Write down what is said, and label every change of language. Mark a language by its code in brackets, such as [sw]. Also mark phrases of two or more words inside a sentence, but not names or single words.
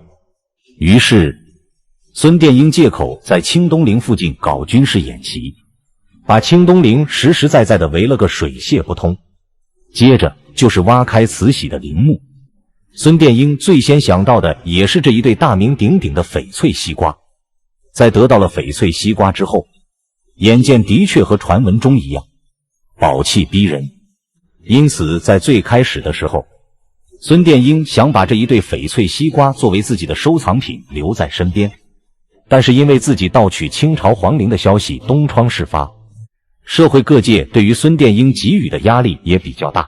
[zh] 於是孫殿英借口在清東陵附近搞軍事演習，把清東陵實實在在的圍了個水泄不通。接着就是挖開慈禧的陵墓，孫殿英最先想到的也是這一對大名鼎鼎的翡翠西瓜。在得到了翡翠西瓜之後，眼見的確和傳聞中一樣，寶氣逼人。因此在最開始的時候，孫殿英想把這一對翡翠西瓜作為自己的收藏品留在身邊。但是因為自己盜取清朝皇陵的消息東窗事發，社會各界對於孫殿英給予的壓力也比較大。